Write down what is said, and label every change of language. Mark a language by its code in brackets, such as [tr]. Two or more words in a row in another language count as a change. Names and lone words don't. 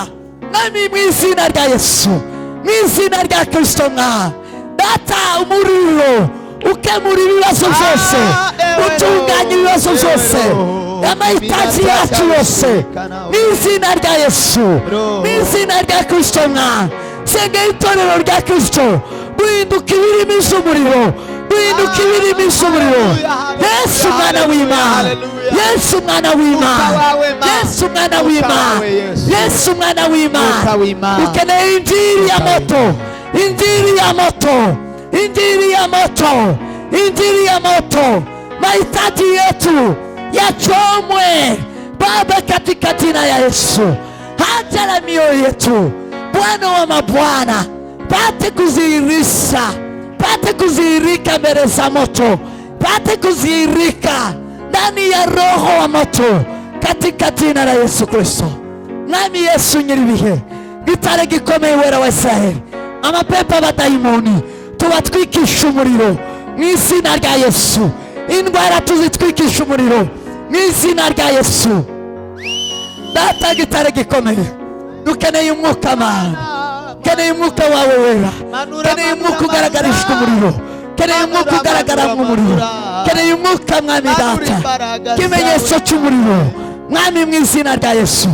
[rn] Mwami mu izina rya Yesu, mu izina rya Kristo mwana data, umuriro ukemura ibibazo byose, utunganya ibibazo byose, amahitaji yacu yose, mu izina rya Yesu, mu izina rya Kristo mwana. Senga itorero rya Kristo guhinduka ibirimi z'umuriro, guhinduka ibirimi z'umuriro. Yesu mwana w'Imana, Yesu mwana w'Imana, Yesu mwana w'Imana, Yesu mwana w'Imana. [sw] Ukeneye injili ya moto, injili ya moto, injili ya moto, injili ya moto. Mahitaji yetu yachomwe Baba katika jina ya Yesu. Haja la mioyo yetu Bwana wa mabwana pate kuzihirisha, pate kuzihirika mbele za moto, pate kuzihirika ndani ya roho wa moto katika jina la Yesu Kristo. [rn] Mwami Yesu nyiribihe, gitare gikomeye wera wa Israheli, amapepo abadayimoni tubatwikisha umuriro mu izina rya Yesu. Indwara tuzitwikisha umuriro mu izina rya Yesu. Data gitare gikomeye, dukeneye umwuka Mana, dukeneye umwuka wawe wera, dukeneye umwuka ugaragarishwa umuriro, dukeneye umwuka ugaragara mu muriro, dukeneye umwuka Mwami data, ikimenyetso cy'umuriro Mwami mu izina rya Yesu.